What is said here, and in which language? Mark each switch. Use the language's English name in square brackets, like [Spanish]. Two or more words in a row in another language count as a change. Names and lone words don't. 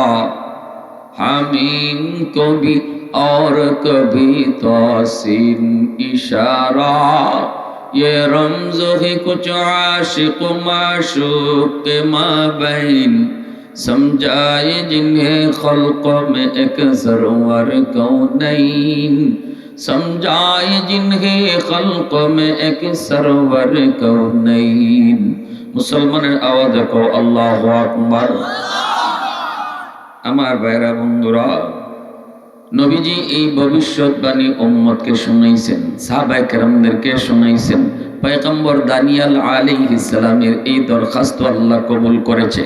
[Urdu] حمیم کو بھی اور کبھی توسین اشارہ، یہ رمز ہے کچھ عاشق معشوق کے مابین، سمجھائے جنہیں خلق میں ایک سرور کونین، سمجھائے جنہیں خلق میں ایک سرور کونین۔ [Bangla] মুসলমানের আওয়াজ দেখো, [Arabic] الله أكبر. [Bangla] আমার ভাইরা বন্ধুরা, নবীজি এই ভবিষ্যৎবাণী উম্মতকে শুনাইছেন, সাহাবায়ে কেরামদেরকে শুনাইছেন। পয়গম্বর দানিয়াল আলাইহিস সালামের এই দরখাস্ত আল্লাহ কবুল করেছে।